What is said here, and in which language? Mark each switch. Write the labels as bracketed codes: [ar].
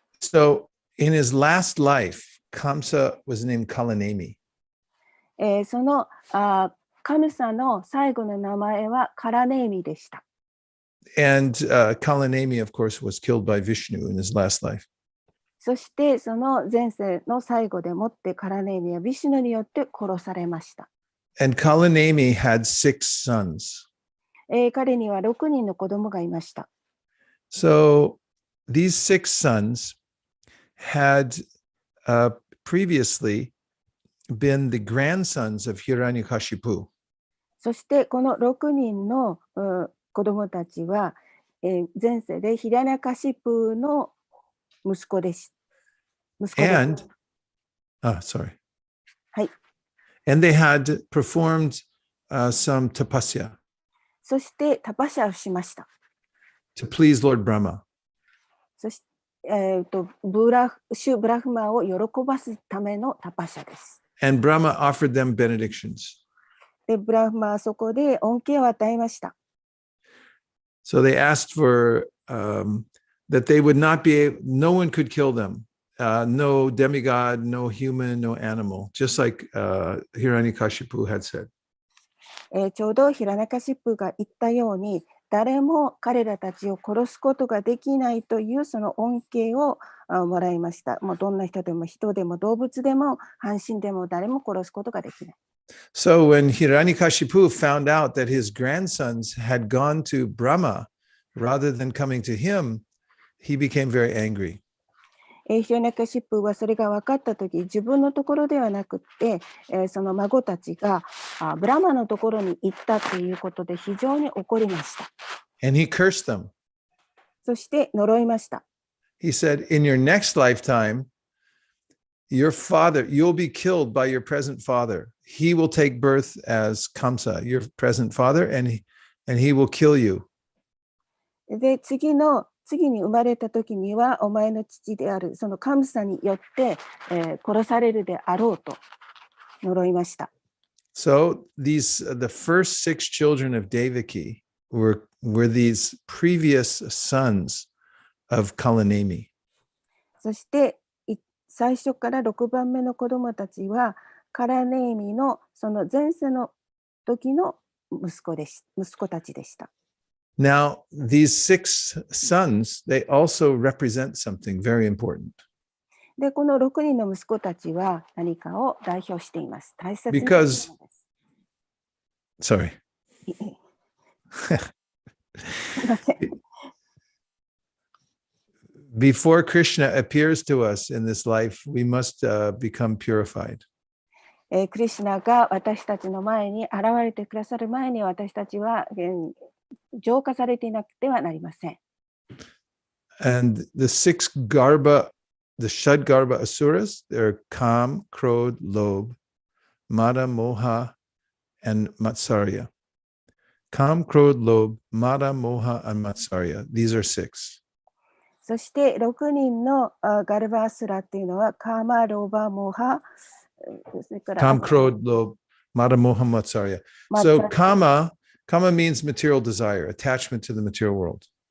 [en] So in his last life, Kamsa was named Kalanemi. [ja] そのカムサの最後の名前はカラネーミでした。 [en] And Kalanemi, of course, was killed by Vishnu in his last life. [ja] そしてその前世の最後でもってカラネーミはビシュヌによって殺されました。 [en] And Kalanemi had 6 sons. [ja] 彼には6人の子供がいました。 [en] So these 6 sons had previously been the grandsons of Hiranyakashipu. [ja] そしてこの6人の子供たちは、前世でヒラニャカシプの息子です。 [en] And sorry. [ja] はい。 [en] And they had performed some tapasya. [ja] そしてタパシャをしました。 [en] To please Lord Brahma. [ja] そして、シュブラフマを喜ばすためのタパシャです。 [en] And Brahma offered them benedictions. [ja] で、ブラフマはそこで恩恵を与えました。 [en] So they asked for that they would not be, no one could kill them. No demigod, no human, no animal, just like Hiranyakashipu had said. [ja] ちょうどヒラナカシプが言ったように、誰も彼らたちを殺すことができないというその恩恵をもらいました。もうどんな人でも人でも動物でも半身でも誰も殺すことができない。 [en] So when Hiranyakashipu found out that his grandsons had gone to Brahma rather than coming to him, he became very angry. [ja] ヒラナカシプはそれが分かったとき、自分のところではなくて、その孫たちがブラマのところに行ったということで非常に怒りました。 [en] And he cursed them. [ja] そして呪いました。 [en] He said, in your next lifetime, your father, you'll be killed by your present father. He will take birth as Kamsa, your present father, and he will kill you. [ja] で、次に生まれた時には、お前の父であるそのカムサによって、殺されるであろうと呪いました。 [en] So the first 6 children of Devaki were these previous sons of Kalanemi. [ja] そして最初から6番目の子供たちはカラネーミのその前世の時の息子たちでした。 [en] Now, these 6 sons, they also represent something very important. [ja] で、この6人の息子たちは何かを代表しています。大切なものです。 [en] Sorry. [ja] すいません。 [en] Before Krishna appears to us in this life, we must become purified. [ja] クリシュナが私たちの前に現れてくださる前に私たちは浄化されていなくてはなりません。 [en] And the 6 Garbha, the Shad Garbha Asuras, they're Kam, Krodh, Lobh, Mada, Moha, and Matsarya. Kam, Krodh, Lobh, Mada, Moha, and Matsarya. These are 6. [ja] そして6人のガルバアスラっていうのはカマ、ロバ、モハ、それから [en] Kam, Krodh, Lobh, Mada, Moha, Matsarya. So Kama means material desire, attachment to the material world.